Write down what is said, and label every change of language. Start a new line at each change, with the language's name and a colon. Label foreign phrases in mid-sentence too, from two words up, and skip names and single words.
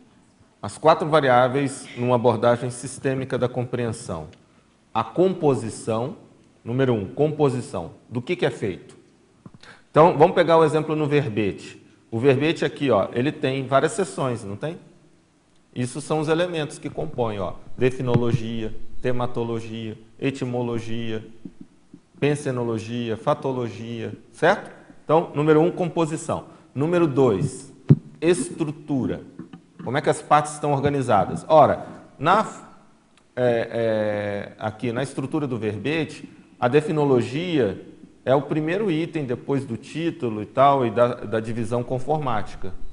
Portuguese: As 4 variáveis numa abordagem sistêmica da compreensão. A composição, número 1, composição. Do que é feito? Então, vamos pegar o exemplo no verbete. O verbete aqui, ó, ele tem várias seções, não tem? Isso são os elementos que compõem, ó, definologia, tematologia, etimologia, pensenologia, fatologia, certo? Então, número 1, composição. Número 2, estrutura. Como é que as partes estão organizadas? Ora, aqui na estrutura do verbete, a definologia é o primeiro item depois do título e tal, e da divisão conformática, certo?